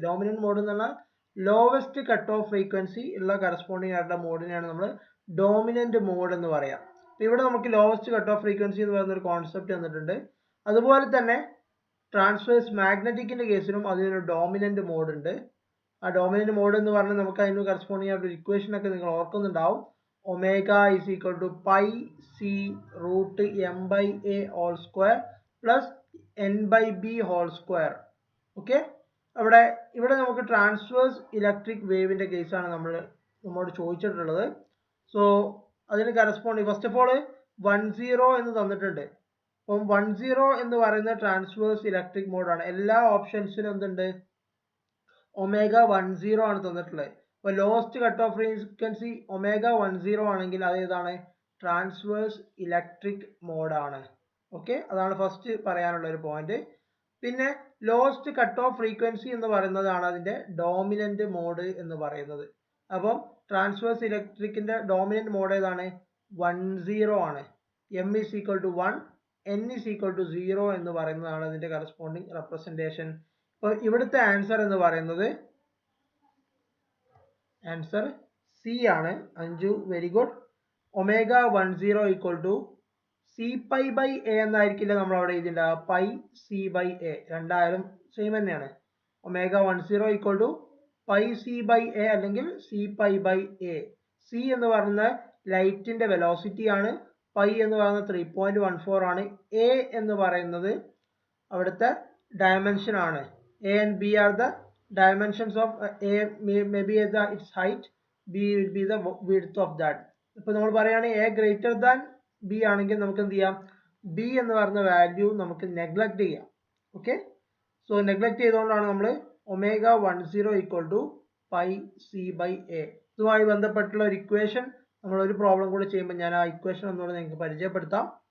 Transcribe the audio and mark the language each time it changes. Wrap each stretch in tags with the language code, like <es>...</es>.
<ml>Dominant mode എന്ന് പറഞ്ഞാൽ lowest cut off frequency ഉള്ള കറസ്പോണ്ടിങ് ആയിട്ടുള്ള മോഡിനെയാണ് നമ്മൾ ഡോമിനന്റ് മോഡ് എന്ന് പറയാം. ഇവിടെ നമുക്ക് ലോവസ്റ്റ് കട്ട് ഓഫ് ഫ്രീക്വൻസി എന്ന് പറയുന്ന ഒരു കോൺസെപ്റ്റ് തന്നിട്ടുണ്ട്. അതുപോലെ തന്നെ ട്രാൻസ്വേഴ്സ് മാഗ്നറ്റിക്കിന്റെ കേസിലും അതിനൊരു ഡോമിനന്റ് മോഡ് ഉണ്ട്. ആ ഡോമിനന്റ് മോഡ് എന്ന് പറഞ്ഞാൽ നമുക്ക് അതിന് കറസ്പോണ്ടിങ് ആയിട്ട് ഒരു ഇക്വേഷൻ ഒക്കെ നിങ്ങൾ ഓർക്കുന്നുണ്ടാവും.</ml> <en>omega is equal to pi c root m by a whole square plus n by b whole square.</en> <ml>Okay, ഇവിടെ നമുക്ക് ട്രാൻസ്വേഴ്സ് ഇലക്ട്രിക് വേവിന്റെ കേസാണ് നമ്മളോട് ചോദിച്ചിട്ടുള്ളത്. സോ അതിന് കറസ്പോണ്ടിങ് ഫസ്റ്റ് ഓഫ് ഓൾ 10 എന്ന് തന്നിട്ടുണ്ട്. അപ്പം 10 എന്ന് പറയുന്ന ട്രാൻസ്വേഴ്സ് ഇലക്ട്രിക് മോഡാണ്. എല്ലാ ഓപ്ഷൻസിനും എന്തുണ്ട്? ഒമേഗ 10 ആണ് തന്നിട്ടുള്ളത്. അപ്പോൾ lowest cut off frequency omega 10 ആണെങ്കിൽ അത് ഏതാണ്? Transverse electric മോഡാണ്. ഓക്കെ, അതാണ് ഫസ്റ്റ് പറയാനുള്ള ഒരു പോയിന്റ്. പിന്നെ ലോവസ്റ്റ് കട്ട് ഓഫ് ഫ്രീക്വൻസി എന്ന് പറയുന്നതാണ് അതിന്റെ ഡോമിനന്റ് മോഡ് എന്ന് പറയുന്നത്. അപ്പം ട്രാൻസ്വേഴ്സ് ഇലക്ട്രിക്കിന്റെ ഡോമിനന്റ് മോഡ് ഏതാണ്? 10 ആണ്.</ml> <en>m is equal to 1, n is equal to 0</en> <ml>എന്ന് പറയുന്നതാണ് അതിന്റെ</ml> <en>Corresponding representation.</en> <ml>അപ്പോൾ ഇവിടുത്തെ ആൻസർ എന്ന് പറയുന്നത് ആൻസർ സി ആണ്. Anju very good. Omega 10 equal to C pi by A എന്നായിരിക്കില്ല നമ്മൾ അവിടെ എഴുതിണ്ടാവുക. പൈ സി ബൈ എ രണ്ടായാലും സെയിം തന്നെയാണ്. Omega 10 equal to pi C by A അല്ലെങ്കിൽ C pi by A. C എന്ന് പറയുന്ന ലൈറ്റിന്റെ വെലോസിറ്റി ആണ്. പൈ എന്ന് പറയുന്നത് 3.14 ആണ്. എ എന്ന് പറയുന്നത് അവിടുത്തെ ഡയമെൻഷൻ ആണ്.</ml> <en>A and B are the dimensions of a may be its height, b will be the width of that.</en> <ml>ഇപ്പോൾ നമ്മൾ പറയുകയാണെങ്കിൽ</ml> <en>a greater than b</en> <ml>ആണെങ്കിൽ നമുക്ക് എന്ത് ചെയ്യാം? b എന്ന് പറയുന്ന വാല്യൂ നമുക്ക് നെഗ്ലക്ട് ചെയ്യാം. ഓക്കെ, സോ നെഗ്ലക്ട് ചെയ്തുകൊണ്ടാണ് നമ്മൾ omega 10 equal to pi C by A. ഇതുമായി ബന്ധപ്പെട്ടുള്ള ഒരു ഇക്വേഷൻ നമ്മൾ ഒരു പ്രോബ്ലം കൂടെ ചെയ്യുമ്പോൾ ഞാൻ ആ ഇക്വേഷൻ ഒന്നുകൂടെ നിങ്ങൾക്ക് പരിചയപ്പെടുത്താം.</ml>